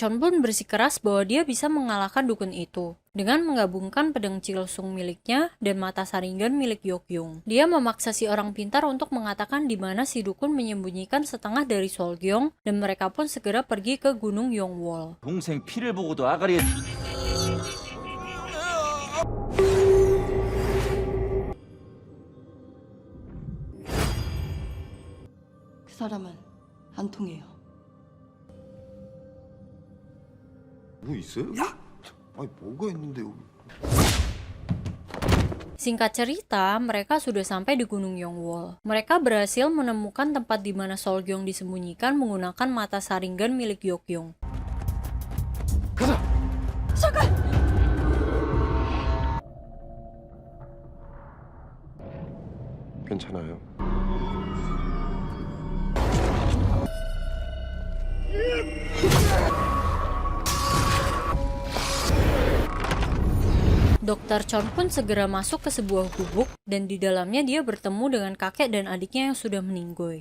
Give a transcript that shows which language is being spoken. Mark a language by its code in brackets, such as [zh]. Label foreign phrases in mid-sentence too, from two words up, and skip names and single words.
[id] Chon pun bersikeras bahwa dia bisa mengalahkan dukun itu dengan menggabungkan pedang Chilsung miliknya dan mata saringan milik Yokyung. Dia memaksa si orang pintar untuk mengatakan di mana si dukun menyembunyikan setengah dari solgyeong dan mereka pun segera pergi ke Gunung Yongwol. [ko] 동생 피를 보고도 아가리에 그 사람은 안 통해요. 뭐 있어요? 아니 뭐가 있는데 여기? [id] Singkat cerita, mereka sudah sampai di Gunung Yongwol. Mereka berhasil menemukan tempat di mana solgyeong disembunyikan menggunakan mata saringan milik Yokyung. [ko] 가자. 괜찮아? 알아요. Dr. [id] Chon pun segera masuk ke sebuah gubuk dan di dalamnya dia bertemu dengan kakek dan adiknya yang sudah meninggoy.